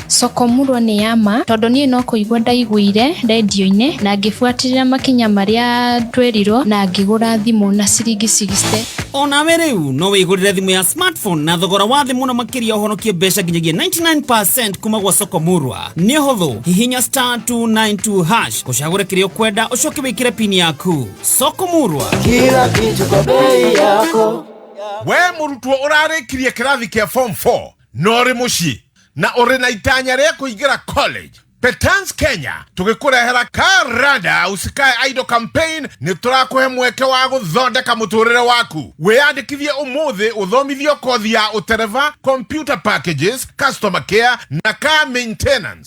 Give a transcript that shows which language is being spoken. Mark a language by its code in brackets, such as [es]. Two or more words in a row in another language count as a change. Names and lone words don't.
[ki] Sokomurwa nĩ yama tondũ niĩ no kũigua ndaiguire radio-inĩ na ngĩbuatĩrĩra makinya marĩa twerirwo na ngĩgũra thimũ na ciringi 60. Onawe rĩu no wĩgũrĩre thimũ ya smartphone na thogora wa thĩ mũno makĩria ũhonokie mbeca nginyagia 99% kuma gwa Sokomurwa. Nĩ ũhũthũ, hihinya *292# ũcagũre kĩrĩa ũkwenda ũcoke wĩkĩre pin yaku. Sokomurwa, [sw] kila kitu kwa bei yako. [ki] We mũrutwo ũrarĩkirie kĩrathi kĩa form 4 no rĩ mũciĩ na ũrĩ na itanya rĩa kũingĩra college. Petans Kenya tugikurehera Karada Usikae Idol Campaign ni turakuhe mweke wa guthondeka muturire waku. Wiyandikithie umuthi uthomithio kothi ya utereva, [en] computer packages, customer care [ki] na [en] car maintenance.